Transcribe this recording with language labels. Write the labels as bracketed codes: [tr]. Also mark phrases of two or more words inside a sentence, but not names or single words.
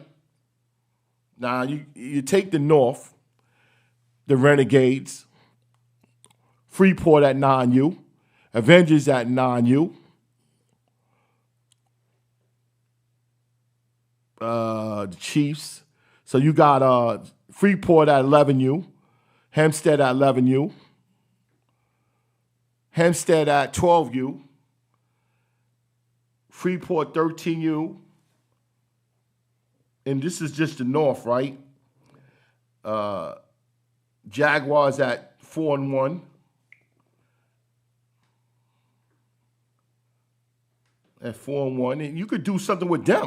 [en] Now, you take the North, the Renegades, Freeport at 9U, Avengers at 9U, the Chiefs. So you got Freeport at 11U, Hempstead at 11U, Hempstead at 12U, Freeport 13U, and this is just the North, right? Jaguars at 4-1. At 4-1, and you could do something with them.